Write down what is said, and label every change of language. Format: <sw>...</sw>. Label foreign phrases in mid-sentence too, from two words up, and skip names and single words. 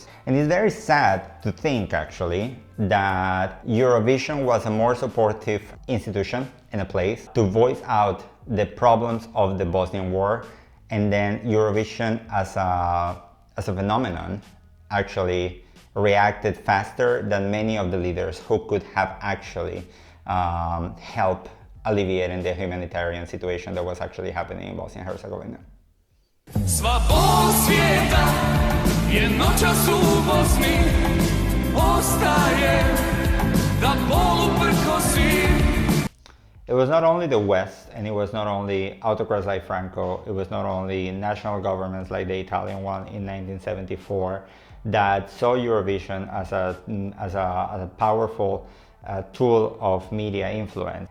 <en>And it's very sad to think actually that Eurovision was a more supportive institution and a place to voice out the problems of the Bosnian war, and then Eurovision as a phenomenon actually reacted faster than many of the leaders who could have actually helped alleviating the humanitarian situation that was actually happening in Bosnia and Herzegovina.</en> <bs>Sva bol svijeta jednočas u Bosni ostaje da bol uprkosi.</bs> <en>It was not only the West, and it was not only autocrats like Franco, it was not only national governments like the Italian one in 1974 that saw Eurovision as a powerful tool of media influence.</en>